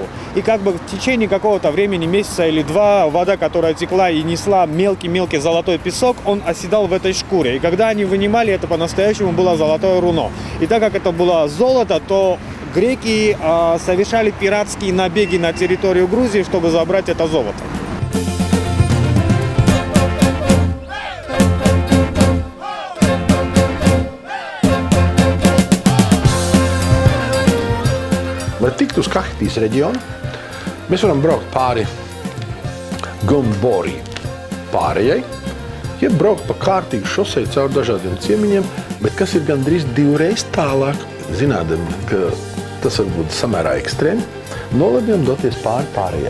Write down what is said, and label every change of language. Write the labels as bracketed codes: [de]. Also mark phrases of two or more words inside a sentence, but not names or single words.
[ru] И как бы в течение какого-то времени, месяца или 2, вода, которая текла и несла мелкий-мелкий золотой песок, он оседал в этой шкуре. И когда они вынимали, это по-настоящему было золотое руно. И так как это было золото, то греки совершали пиратские набеги на территорию Грузии, чтобы забрать это золото. [lv] Lai tiktu uz Kahitijas reģionu, mēs varam braukt pāri Gombori pārējai, ja braukt pa kārtīgu šoseju caur dažādiem ciemiņiem, bet kas ir gandrīz 2 reizes tālāk, zinādami, ka tas var būt samērā ekstrēmi, nolemjam doties pārējai.